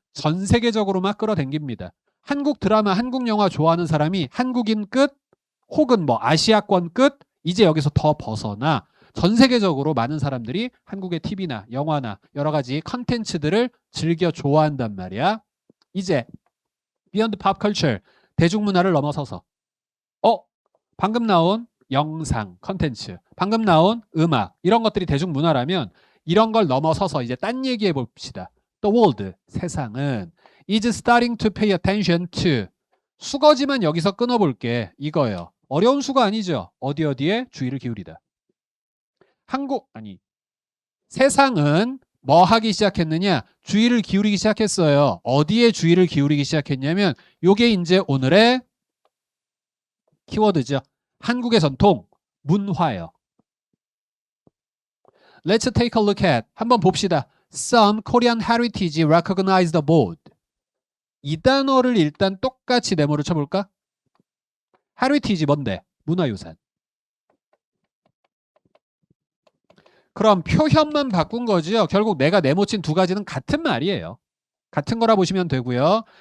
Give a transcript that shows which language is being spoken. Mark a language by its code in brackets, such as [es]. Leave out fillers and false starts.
[ko] 전 세계적으로 막 끌어당깁니다. 한국 드라마, 한국 영화 좋아하는 사람이 한국인 끝 혹은 뭐 아시아권 끝 이제 여기서 더 벗어나 전 세계적으로 많은 사람들이 한국의 TV나 영화나 여러 가지 컨텐츠들을 즐겨 좋아한단 말이야. 이제 [en] Beyond Pop Culture, [ko] 대중문화를 넘어서서 방금 나온 영상 컨텐츠, 방금 나온 음악 이런 것들이 대중문화라면 이런 걸 넘어서서 이제 딴 얘기해 봅시다. [en] The world, [ko] 세상은 [en] is starting to pay attention to. [ko] 수거지만 여기서 끊어볼게. 이거예요. 어려운 수가 아니죠. 어디에 주의를 기울이다. 세상은 뭐 하기 시작했느냐? 주의를 기울이기 시작했어요. 어디에 주의를 기울이기 시작했냐면 요게 이제 오늘의 키워드죠. 한국의 전통, 문화요. [en] Let's take a look at. [ko] 한번 봅시다. [en] Some Korean heritage recognized abroad. [ko] 이 단어를 일단 똑같이 네모를 쳐볼까? heritage 뭔데? 문화유산. 그럼 표현만 바꾼 거죠. 결국 내가 네모친 두 가지는 같은 말이에요. 같은 거라 보시면 되고요.